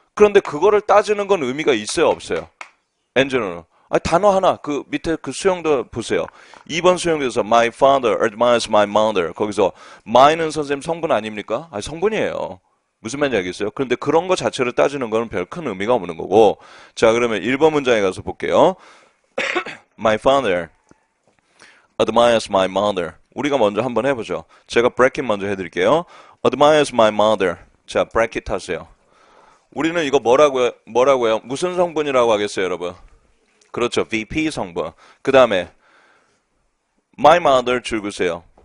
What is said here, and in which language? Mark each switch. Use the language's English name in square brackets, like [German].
[Korean] 그런데 그거를 따지는 건 의미가 있어요? 없어요? 엔젤은 단어 하나 그 밑에 그 수용도 보세요. 2번 수용에서 [English] my father admires my mother [Korean] 거기서 my는 선생님 성분 아닙니까? 성분이에요. 무슨 말인지 알겠어요? 그런데 그런 거 자체를 따지는 거는 별 큰 의미가 없는 거고. 자, 그러면 1번 문장에 가서 볼게요. [English] My father admires my mother. [Korean] 우리가 먼저 한번 해보죠. 제가 bracket 먼저 해드릴게요. [English] admires my mother. [Korean] 자, bracket 하세요. 우리는 이거 뭐라고요? 무슨 성분이라고 하겠어요, 여러분? 그렇죠. VP 성분. 그 다음에 my mother 줄그세요.